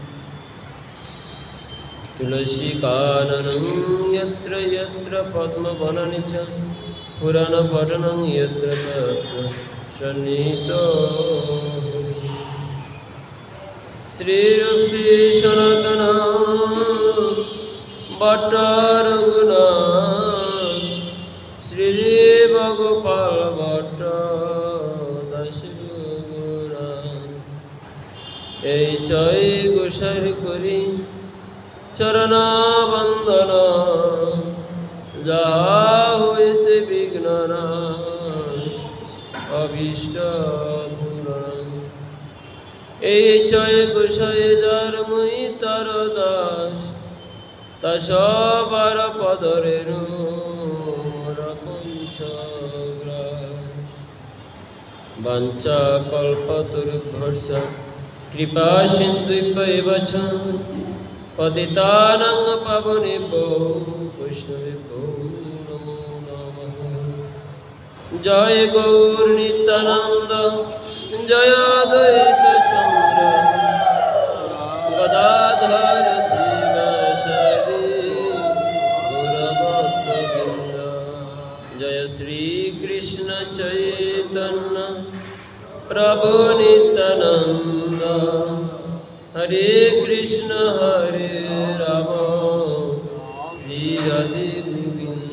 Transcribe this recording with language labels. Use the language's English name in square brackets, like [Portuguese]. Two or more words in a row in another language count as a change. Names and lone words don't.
[Sanskrit] तुलसीकाननं यत्र यत्र पद्मवनानि च पुराणपठनं यत्र तत्र सन्निहितो श्रीरूप श्री सनातन भट्ट रघुनाथ श्रीदेव गोपाल भट्ट दास [Bangla] এই জয় গোসার করি চরণ বন্দন যাহা হইতে বিঘ্ন নাশ অভীষ্ট এই ছয় গোসাই যার মুই তার দাস, তা সবার পদরের [Sanskrit] বাঞ্ছা কল্পতরুভ্যর্ষ কৃপা সিন্ধুভ্যৈব চ পতিতানাং পাবনেভ্যো বৈষ্ণবেভ্যো নমো নমঃ। [Bangla] জয় গৌর নিত্যানন্দ, জয় অদ্বৈত চন্দ্র, গদাধর শিবাসাদি গৌরভক্তবৃন্দ। জয় শ্রী কৃষ্ণ চৈতন্য প্রভু নিত্যানন্দ, হরে কৃষ্ণ হরে রাম, শ্রী রাধে গোবিন্দ।